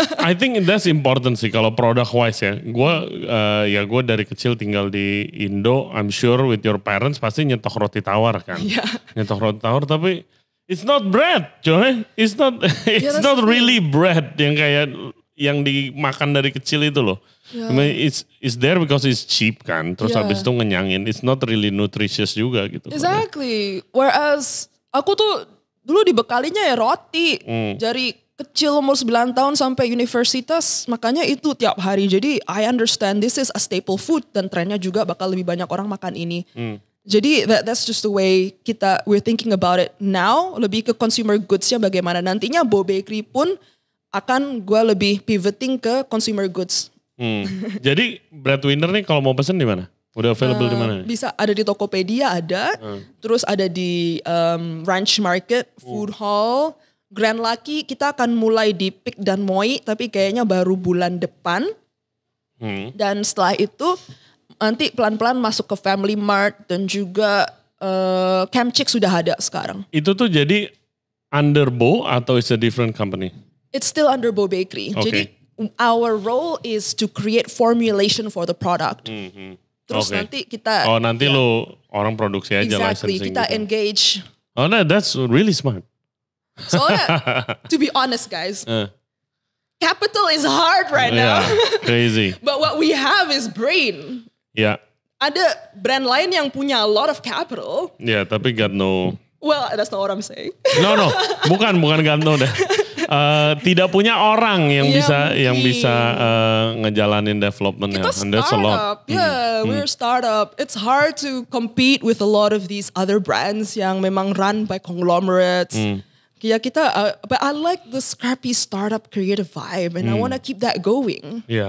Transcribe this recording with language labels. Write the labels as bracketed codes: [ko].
[en] I think that's important [id] sih kalau product wise ya. Gue dari kecil tinggal di Indo, [en] I'm sure with your parents [id] pasti nyetok roti tawar kan. Nyetok roti tawar tapi [en] it's not bread, [id] coy. [en] It's not really bread [id] yang kayak yang dimakan dari kecil itu loh. [en] I mean, it's there because it's cheap kan. [id] Terus habis itu ngenyangin. [en] It's not really nutritious [id] juga gitu. [en] Exactly. Whereas [id] aku tuh dulu dibekalinya ya roti. Dari kecil umur 9 tahun sampai universitas. Makanya itu tiap hari. [en] Jadi I understand this is a staple food. [id] Dan trennya juga bakal lebih banyak orang makan ini. [en] Jadi that's just the way we're thinking about it now. [id] Lebih ke consumer goods-nya bagaimana. Nantinya Bo Bakery pun akan gue lebih pivoting ke consumer goods. Jadi Breadwinner nih kalau mau pesen di mana? Udah available di mana? Bisa ada di Tokopedia ada, terus ada di Ranch Market, Food Hall, Grand Lucky. Kita akan mulai di Pick dan Moi, tapi kayaknya baru bulan depan. Dan setelah itu nanti pelan-pelan masuk ke Family Mart dan juga Camp Chick sudah ada sekarang. Itu tuh jadi [en] under Bo atau it's a different company? It's still under Bo Bakery. Okay. Jadi our role is to create formulation for the product. [id] Terus nanti kita... nanti lo orang produksi aja [en] licensing. Exactly, kita [id] gitu. [en] engage. Oh no, that's really smart. Soalnya, to be honest guys, capital is hard right now. Crazy. But what we have is brain. [id] Ada brand lain yang punya [en] a lot of capital. Tapi got no... Well, that's not what I'm saying. [id] No, bukan got no deh. Tidak punya orang yang bisa ngejalanin developmentnya. [en] Kita startup, we're a startup. It's hard to compete with a lot of these other brands [id] yang memang [en] run by conglomerates. Ya but I like the scrappy startup creative vibe, and I want to keep that going.